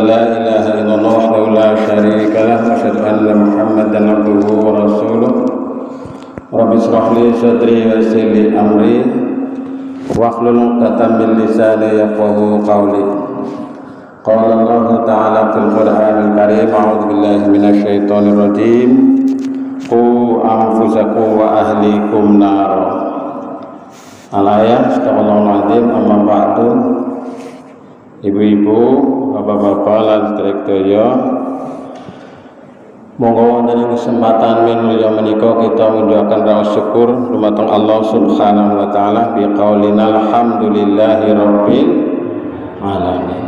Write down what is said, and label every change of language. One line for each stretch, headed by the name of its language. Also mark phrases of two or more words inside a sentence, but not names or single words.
Arabic: لا إله إلا الله وحده لا شريك له وأشهد أن محمدا عبده ورسوله رب اشرح لي صدري ويسر لي أمري واحلل عقدة من لساني يفقهوا قولي قال الله تعالى في القرآن الكريم أعوذ بالله من الشيطان الرجيم قوا أنفسكم وأهليكم نارا. الآية أستغفر الله العظيم. أما بعد.
Javanese: Ibu-ibu, bapak-bapak lan sedherek monggo wonten ing kesempatan minulya menika kita ngunjukaken raos syukur dumateng Allah
Arabic: سبحانه وتعالى بقولنا الحمد لله رب العالمين.